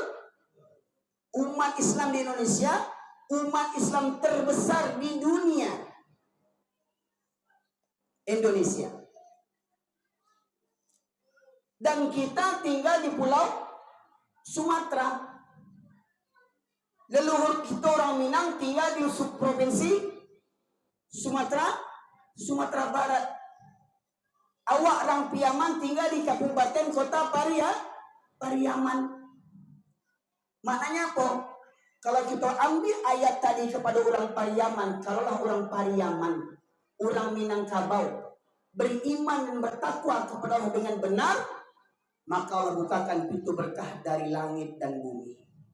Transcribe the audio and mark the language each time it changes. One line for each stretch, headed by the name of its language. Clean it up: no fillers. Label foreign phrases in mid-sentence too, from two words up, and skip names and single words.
Indonesian: Umat Islam di Indonesia, umat Islam terbesar di dunia. Indonesia. Dan kita tinggal di pulau Sumatera. Leluhur kita orang Minang tinggal di subprovinsi Sumatera Barat. Awak orang Piaman tinggal di Kabupaten Kota Pariaman. Maknanya apa? Kalau kita ambil ayat tadi kepada orang Pariaman, kalaulah orang Pariaman, orang Minangkabau, beriman dan bertakwa kepada Allah dengan benar, maka Allah bukakan pintu berkah dari langit dan bumi.